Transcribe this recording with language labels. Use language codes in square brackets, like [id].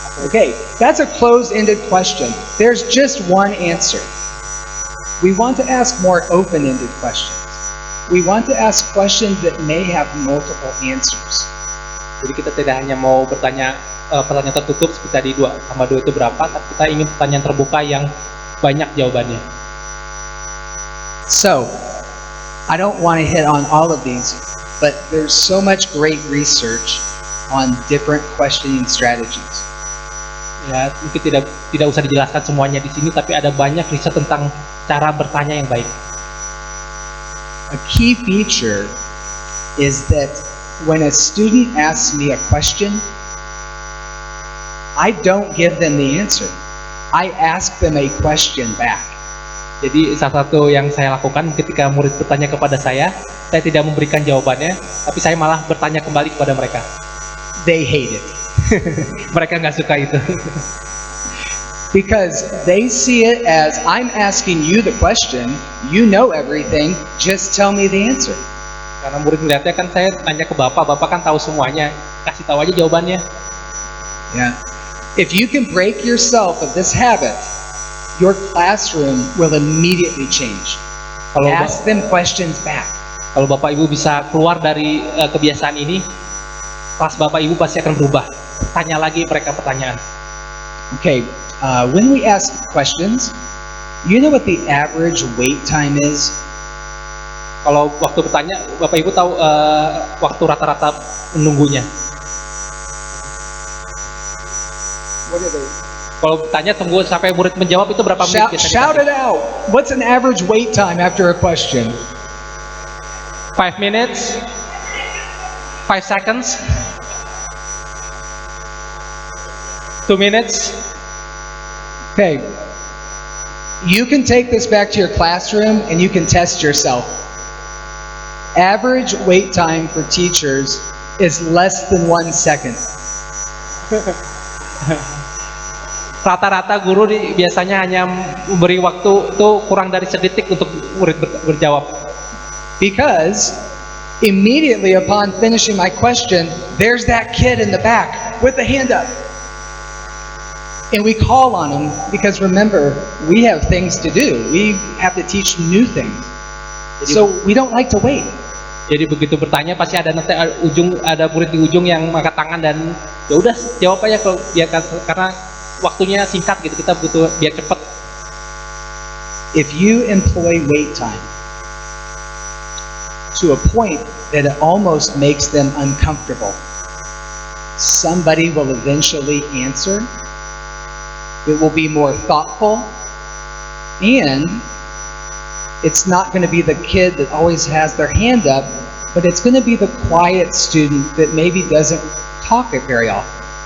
[en] Okay, that's a closed-ended question. There's just one answer. We want to ask more open-ended questions. We want to ask questions that may have multiple answers. [id] Jadi kita tidak hanya mau bertanya pertanyaan tertutup seperti tadi 2 tambah 2 itu berapa, tapi kita ingin pertanyaan terbuka yang banyak jawabannya. [en] So, I don't want to hit on all of these, but there's so much great research on different questioning strategies. [id] Ya, mungkin tidak usah dijelaskan semuanya di sini, tapi ada banyak riset tentang cara bertanya yang baik. [en] A key feature is that when a student asks me a question, I don't give them the answer. I ask them a question back. [id] Jadi salah satu yang saya lakukan ketika murid bertanya kepada saya tidak memberikan jawabannya, tapi saya malah bertanya kembali kepada mereka. [en] They hate it. [id] Mereka nggak suka itu. [en] Because they see it as I'm asking you the question, you know everything, just tell me the answer. [id] Karena murid melihatnya kan saya tanya ke bapak, bapak kan tahu semuanya, kasih tahu aja jawabannya. [en] Yeah. If you can break yourself of this habit, your classroom will immediately change. Ask them questions back. [id] Kalau bapak ibu bisa keluar dari kebiasaan ini, kelas bapak ibu pasti akan berubah. Tanya lagi mereka pertanyaan. [en] Okay, when we ask questions, you know what the average wait time is? [id] Kalau waktu bertanya, bapak ibu tahu waktu rata-rata menunggunya. [en] What are they? [id] Kalau bertanya tunggu sampai murid menjawab itu berapa menit? [en] Shout it out. What's an average wait time after a question? 5 minutes? 5 seconds? 2 minutes? Okay. You can take this back to your classroom and you can test yourself. Average wait time for teachers is less than 1 second. [id] Rata-rata guru biasanya hanya memberi waktu itu kurang dari sedetik untuk murid berjawab. [en] Because immediately upon finishing my question, there's that kid in the back with the hand up. And we call on him because remember, we have things to do. We have to teach new things. So we don't like to wait. [id] Jadi begitu bertanya pasti ada nanti ada murid di ujung yang angkat tangan dan ya udah jawab aja kalau biar karena waktunya singkat gitu, kita butuh biar cepat. [en] If you employ wait time to a point that it almost makes them uncomfortable, somebody will eventually answer. It will be more thoughtful, and it's not going to be the kid that always has their hand up, but it's going to be the quiet student that maybe doesn't talk it very often.